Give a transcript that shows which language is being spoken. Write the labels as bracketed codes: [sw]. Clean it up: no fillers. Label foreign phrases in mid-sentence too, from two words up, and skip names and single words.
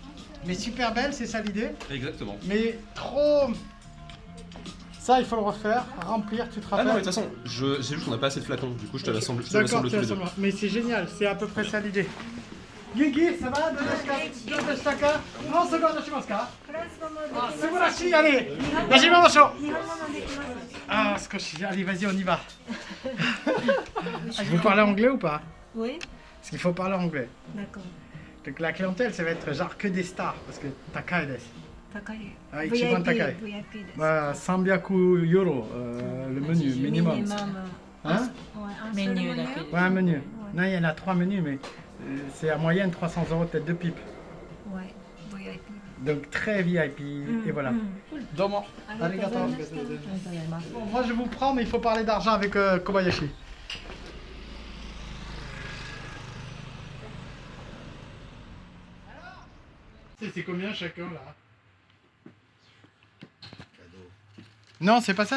[fr] Mais super belle, c'est ça l'idée. Exactement. Mais trop. Ça, il faut le refaire, remplir, tu te Ah rappelles. non, mais de toute façon, c'est juste qu'on n'a pas assez de flacons, du coup je te l'assemble tous D'accord, les deux. mais c'est génial, c'est à peu près ça l'idée. Genki, ça va? Dodashitaka? [ja] もうすぐ渡しますか? あ、素晴らしい、allez! 始めましょう! [fr] Ah, allez, vas-y, on y va. Vous parlez anglais ou pas? Oui, Parce qu'il faut parler anglais. d'accord. Donc la clientèle, ça va être genre que des stars, parce que [ja] 高いです. 高い。 Ah, 一番高い. VIP です。 [fr] Bah, 300 euros, le menu, minimum. Hein? Ouais, un Menu, seul menu. d'accord. Ouais, un menu. Non, il y en a 3 menus, mais c'est à moyenne 300 euros tête de pipe. Ouais, VIP. Donc très VIP, et voilà. [ja] どうも。ありがとう. [fr] Bon, moi je vous prends, mais il faut parler d'argent avec Kobayashi. C'est combien chacun là? Non, c'est pas ça.